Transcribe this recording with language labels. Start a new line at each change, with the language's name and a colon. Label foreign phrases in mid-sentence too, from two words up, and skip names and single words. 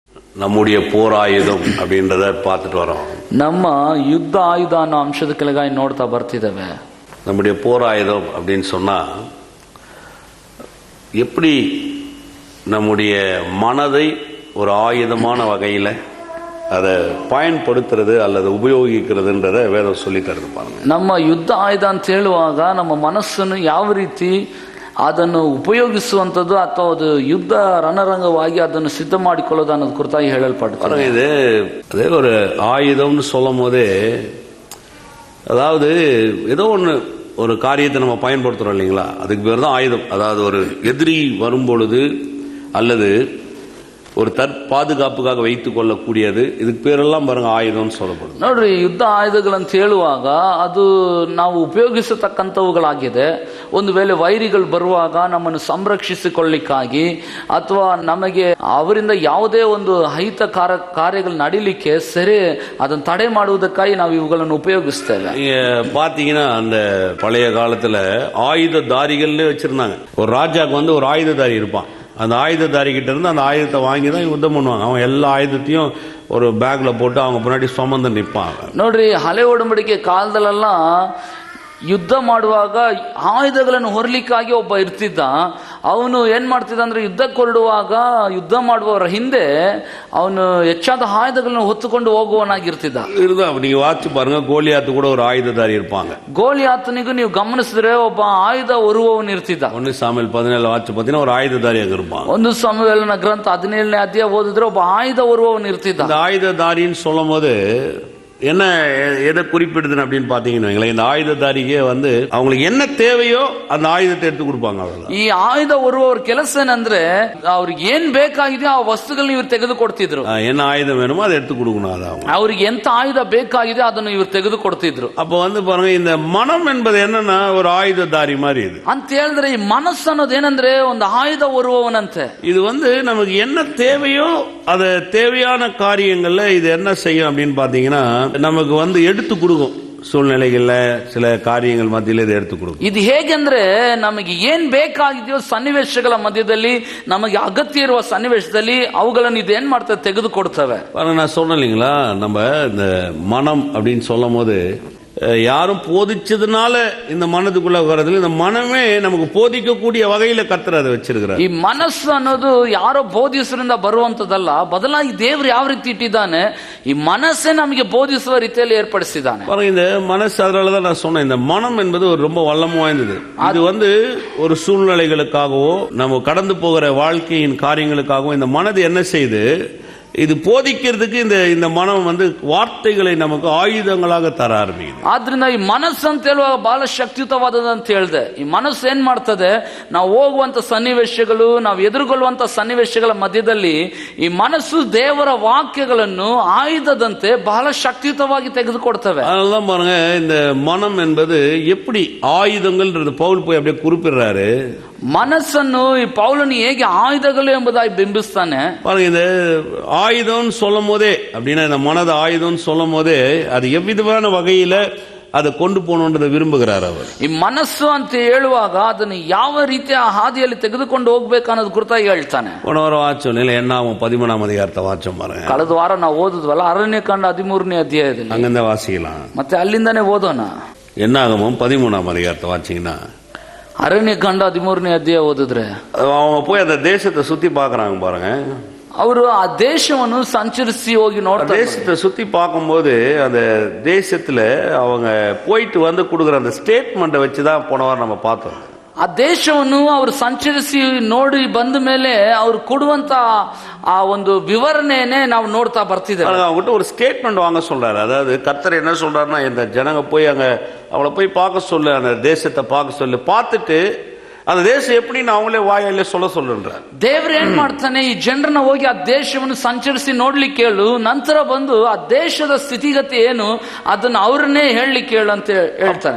Tamil: நம்முடைய போர் ஆயுதம் அப்படின்றத பார்த்துட்டு வரோம்.
Kannada: ನಮ್ಮ ಯುದ್ಧ ಆಯುಧ ಅನ್ನೋ ಅಂಶದ ಕೆಳಗಾಗಿ ನೋಡ್ತಾ ಬರ್ತಿದ್ದೇವೆ.
Tamil: நம்முடைய போர் ஆயுதம் அப்படின்னு சொன்னா எப்படி நம்முடைய மனதை ஒரு ஆயுதமான வகையில அதை பயன்படுத்துறது அல்லது ಉಪಯೋಗಿக்கிறதுன்றத வேதம் சொல்லி தருது பாருங்க.
Kannada: ನಮ್ಮ ಯುದ್ಧ ಆಯುಧ ಅಂತ ಹೇಳುವಾಗ ನಮ್ಮ ಮನಸ್ಸನ್ನು ಯಾವ ರೀತಿ ಅದನ್ನು ಉಪಯೋಗಿಸುವಂಥದ್ದು ಅಥವಾ ಅದು ಯುದ್ಧ ರಣರಂಗವಾಗಿ ಅದನ್ನು ಸಿದ್ಧ ಮಾಡಿಕೊಳ್ಳೋದು ಅನ್ನೋದು ಕುರಿತಾಗಿ ಹೇಳಲ್ಪಡ್ತಾರೆ.
Tamil: இது அதே ஒரு ஆயுதம்னு சொல்லும் போதே, அதாவது ஏதோ ஒரு காரியத்தை நம்ம பயன்படுத்துறோம் இல்லைங்களா, அதுக்கு பேர் தான் ஆயுதம். அதாவது ஒரு எதிரி வரும் பொழுது அல்லது ஒரு பாதுகாப்புக்காக வைத்துக் கொள்ளக்கூடியது, இதுக்கு பேரெல்லாம் பாருங்க ಆಯುಧம் சொல்லப்படுது.
Kannada: ನೋಡ್ರಿ, ಯುದ್ಧ ಆಯುಧಗಳಂತ ಹೇಳುವಾಗ ಅದು ನಾವು ಉಪಯೋಗಿಸತಕ್ಕಂಥವುಗಳಾಗಿದೆ. ಒಂದು ವೇಳೆ ವೈರಿಗಳು ಬರುವಾಗ ನಮ್ಮನ್ನು ಸಂರಕ್ಷಿಸಿಕೊಳ್ಳಿಕ್ಕಾಗಿ ಅಥವಾ ನಮಗೆ ಅವರಿಂದ ಯಾವುದೇ ಒಂದು ಅಹಿತ ಕಾರ್ಯಗಳು ನಡೀಲಿಕ್ಕೆ ಸರಿ ಅದನ್ನು ತಡೆ ಮಾಡುವುದಕ್ಕಾಗಿ ನಾವು ಇವುಗಳನ್ನು ಉಪಯೋಗಿಸ್ತೇವೆ.
Tamil: பாத்தீங்கன்னா அந்த பழைய காலத்துல ஆயுததாரிகள்னே வச்சிருந்தாங்க. ஒரு ராஜாக்கு ஒரு ஆயுததாரி இருப்பான். அந்த ஆயுததாரி கிட்ட இருந்து அந்த ஆயுதத்தை வாங்கி தான் யுத்தம் பண்ணுவாங்க. அவன் எல்லா ஆயுதத்தையும் ஒரு பேக்ல போட்டு அவங்க முன்னாடி சுமந்து நிற்பாங்க.
Kannada: ನೋಡ್ರಿ, ಹಳೆ ಒಡಂಬಡಿಕೆ ಕಾಲದಲ್ಲೆಲ್ಲ ಯುದ್ಧ ಮಾಡುವಾಗ ಆಯುಧಗಳನ್ನು ಹೊರಲಿಕ್ಕಾಗಿ ಒಬ್ಬ ಇರ್ತಿದ್ದ. ಅವನು ಏನ್ ಮಾಡ್ತಿದ್ದ ಅಂದ್ರೆ ಯುದ್ಧಕ್ಕೆ ಹೊರಡುವಾಗ ಯುದ್ಧ ಮಾಡುವವರ ಹಿಂದೆ ಅವನು ಹೆಚ್ಚಾದ ಆಯುಧಗಳನ್ನು ಹೊತ್ತುಕೊಂಡು ಹೋಗುವವನಾಗಿರ್ತಿದ್ದ.
Tamil: நீங்க வாட்சி பாருங்க, கோலியாத்து கூட ஒரு ஆயுததாரி இருப்பாங்க.
Kannada: ಗೋಲಿಯಾತನಿಗೂ ನೀವು ಗಮನಿಸಿದ್ರೆ ಒಬ್ಬ ಆಯುಧ ಹೊರುವವನು ಇರ್ತಿದ್ದ.
Tamil: 1 ಸಾಮುವೇಲ್ 17 ವಾಚ್ பார்த்தீங்கன்னா ஒரு ஆயுததாரி அங்க இருப்பான்.
Kannada: 1 ಸಾಮುವೇಲನ ಗ್ರಂಥ 17ನೇ ಅಧ್ಯಾಯ ಓದಿದ್ರೆ ಒಬ್ಬ ಆಯುಧ ಹೊರುವವನು ಇರ್ತಿದ್ದ.
Tamil: இந்த ஆயுததாரின்னு சொல்லும் போது என்ன எதை குறிப்பிடுதுன்னு அப்படின்னு பாத்தீங்கன்னா, இந்த ஆயுததாரிக்கு அவங்களுக்கு என்ன தேவையோ அந்த ஆயுதத்தை எடுத்து கொடுப்பாங்க.
Kannada: ಈ ಆಯುಧ ಹೊರುವವರ ಕೆಲಸ ಏನಂದ್ರೆ ಅವ್ರಿಗೆ ಏನ್ ಬೇಕಾಗಿದೆಯೋ ಆ ವಸ್ತುಗಳನ್ನ ಇವರು ತೆಗೆದು ಕೊಡ್ತಿದ್ರು.
Tamil: என்ன ஆயுதம் வேணுமோ அதை எடுத்து கொடுக்கணும். அது
Kannada: ಅವ್ರಿಗೆ ಎಂತ ಆಯುಧ ಬೇಕಾಗಿದೆ ಅದನ್ನು ಇವರು ತೆಗೆದು ಕೊಡ್ತಿದ್ರು.
Tamil: அப்ப பாருங்க, இந்த மனம் என்பது என்னன்னா ஒரு ஆயுததாரி மாதிரி இது
Kannada: ಅಂತ ಹೇಳಿದ್ರೆ ಈ ಮನಸ್ಸು ಅನ್ನೋದು ಏನಂದ್ರೆ ಒಂದು ಆಯುಧ ಹೊರುವವನಂತೆ.
Tamil: இது நமக்கு என்ன தேவையோ அது தேவையான காரியங்கள்ல இது என்ன செய்யும் அப்படின்னு பாத்தீங்கன்னா, நமக்கு எடுத்து கொடுக்கும். ಸೂழ்நிலைகள்ல சில காரியங்கள் மத்தியில இதை எடுத்து கொடுக்கும்.
Kannada: ಇದು ಹೇಗೆಂದ್ರೆ ನಮಗೆ ಏನ್ ಬೇಕಾಗಿದೆಯೋ ಸನ್ನಿವೇಶಗಳ ಮಧ್ಯದಲ್ಲಿ ನಮಗೆ ಅಗತ್ಯ ಇರುವ ಸನ್ನಿವೇಶದಲ್ಲಿ ಅವುಗಳನ್ನು ಇದು ಏನ್ ಮಾಡ್ತವೆ, ತೆಗೆದು ಕೊಡ್ತವೆ.
Tamil: நான் சொன்னேன் இல்லைங்களா, நம்ம இந்த மனம் அப்படின்னு சொல்லும் போது யாரும் போதிச்சதுனால இந்த மனதுக்குள்ள வர்றதுல இந்த மனமே நமக்கு போதிக்கக்கூடிய வகையில கர்த்தர் அதை வச்சிருக்கிறார்.
Kannada: ಈ ಮನಸ್ಸು ಅನ್ನೋದು ಯಾರೋ ಬೋಧಿಸರಿಂದ ಬರುವಂತದಲ್ಲ, ಬದಲಾಗಿ ದೇವರು ಯಾವ ರೀತಿ ಇಟ್ಟಿದ್ದಾನೆ, ಈ ಮನಸ್ಸೇ ನಮಗೆ ಬೋಧಿಸುವ ರೀತಿಯಲ್ಲಿ ಏರ್ಪಡಿಸಿದ್ದಾನೆ.
Tamil: இந்த மனசு, அதனாலதான் நான் சொன்னேன், இந்த மனம் என்பது ஒரு ரொம்ப வல்லமை வாய்ந்தது. இது ஒரு சூழ்நிலைகளுக்காகவோ நம்ம கடந்து போகிற வாழ்க்கையின் காரியங்களுக்காகவோ இந்த மனது என்ன செய்யுது, இது போதிக்கிறதுக்கு இந்த மனம் வார்த்தைகளை நமக்கு ஆயுதங்களாக தர ஆரம்பிக்குது.
Kannada: ಆದ್ರಿಂದ ಈ ಮನಸ್ಸು ಅಂತ ಹೇಳುವಾಗ ಬಹಳ ಶಕ್ತಿಯುತವಾದದ್ದು ಅಂತ ಹೇಳಿದೆ. ಈ ಮನಸ್ಸು ಏನ್ ಮಾಡ್ತದೆ, ನಾವು ಹೋಗುವಂತ ಸನ್ನಿವೇಶಗಳು, ನಾವು ಎದುರುಗೊಳ್ಳುವಂತ ಸನ್ನಿವೇಶಗಳ ಮಧ್ಯದಲ್ಲಿ ಈ ಮನಸ್ಸು ದೇವರ ವಾಕ್ಯಗಳನ್ನು ಆಯುಧದಂತೆ ಬಹಳ ಶಕ್ತಿಯುತವಾಗಿ ತೆಗೆದುಕೊಡ್ತವೆ.
Tamil: அதனால பாருங்க, இந்த மனம் என்பது எப்படி ஆயுதங்கள்ன்றது பவுல் போய் அப்படியே குறிப்பிடுறாரு.
Kannada: ಮನಸ್ಸನ್ನು ಈ ಪೌಲನು ಹೇಗೆ ಆಯುಧಗಳು ಎಂಬುದಾಗಿ ಬಿಂಬಿಸ್ತಾನೆ
Tamil: பாருங்க. இந்த ஆயுதம் சொல்லும் போதே அப்படின்னா, இந்த மனது ஆயுதம் சொல்லும் போதே அது எவ்விதமான வகையில அதை கொண்டு போகணுன்றதை விரும்புகிறார் அவர்.
Kannada: ಈ ಮನಸ್ಸು ಅಂತ ಹೇಳುವಾಗ ಅದನ್ನು ಯಾವ ರೀತಿಯ ಹಾದಿಯಲ್ಲಿ ತೆಗೆದುಕೊಂಡು ಹೋಗ್ಬೇಕು ಅನ್ನೋದು ಕುರಿತಾಗಿ ಹೇಳ್ತಾನೆ.
Tamil: போன வாரம் வாச்சோம் இல்லை, என்னாகும் 13ஆம் அதிகாரத்தை வாச்சோம் பாருங்க.
Kannada: ಕಳೆದ ವಾರ ನಾವು ಓದಿದ್ವಲ್ಲ, ಅರಣ್ಯಕಾಂಡ 13ನೇ ಅಧ್ಯಾಯದಲ್ಲಿ.
Tamil: அங்கிருந்த வாசிக்கலாம்,
Kannada: ಮತ್ತೆ ಅಲ್ಲಿಂದಾನೇ ಓದೋಣ.
Tamil: என்னாகும் 13ஆம் அதிகாரத்தை வாச்சிங்கன்னா,
Kannada: ಅರಣ್ಯಕಾಂಡ 13ನೇ ಅಧ್ಯಾಯ ಓದಿದ್ರೆ
Tamil: அவங்க போய் அந்த தேசத்தை சுத்தி பாக்குறாங்க பாருங்க.
Kannada: ಅವರು ಆ ದೇಶವನ್ನು ಸಂಚರಿಸಿ ಹೋಗಿ ನೋಡ್ತಾರೆ.
Tamil: தேசத்தை சுத்தி பார்க்கும்போது அந்த தேசத்துல அவங்க போயிட்டு கொடுக்குற அந்த ஸ்டேட்மெண்ட்டை வச்சுதான் போன வாரம் நம்ம பார்த்தோம்.
Kannada: ಆ ದೇಶವನ್ನು ಅವರು ಸಂಚರಿಸಿ ನೋಡಿ ಬಂದ ಮೇಲೆ ಅವರು ಕೊಡುವಂತ ಆ ಒಂದು ವಿವರಣೆನೇ ನಾವು ನೋಡ್ತಾ ಬರ್ತಿದ್ದೇವೆ.
Tamil: அவங்ககிட்ட ஒரு ஸ்டேட்மெண்ட் வாங்க சொல்றாரு. அதாவது கர்த்தர் என்ன சொல்றாருன்னா, இந்த ஜனங்க போய் அவளை போய் பார்க்க சொல்லு, அந்த தேசத்தை பார்க்க சொல்லு, பார்த்துட்டு அந்த தேசம் எப்படின்னு அவங்களே வாயில சொல்லுன்றார்.
Kannada: ದೇವರು ಏನ್ ಮಾಡ್ತಾನೆ, ಈ ಜನರನ್ನ ಹೋಗಿ ಆ ದೇಶವನ್ನು ಸಂಚರಿಸಿ ನೋಡ್ಲಿಕ್ಕೆ ಹೇಳು, ನಂತರ ಬಂದು ಆ ದೇಶದ ಸ್ಥಿತಿಗತಿ ಏನು ಅದನ್ನ ಅವರನ್ನೇ ಹೇಳಲಿಕ್ಕೆ ಹೇಳು ಅಂತ ಹೇಳ್ತಾನೆ.